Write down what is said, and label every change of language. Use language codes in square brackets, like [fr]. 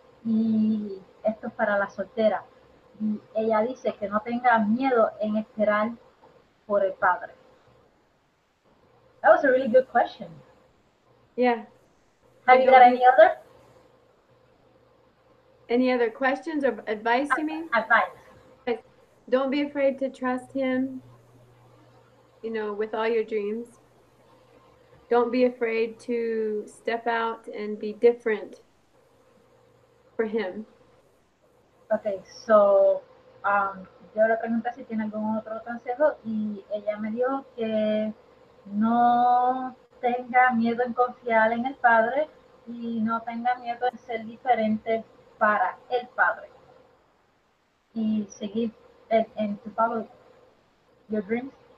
[es] Y esto es para las solteras. Y ella dice que no tenga miedo en esperar por el Padre. [en] That was a really good question. Yeah. Have you got any other? Any other questions or advice, you mean? Advice. Don't be afraid to trust him, you know, with all your dreams. Don't be afraid to step out and be different for him. Okay, so [es] yo le pregunté si tiene algún otro consejo y ella me dijo que no tenga miedo en confiar en el Padre y no tenga miedo en ser diferente para el Padre y seguir [en] and to follow your dreams.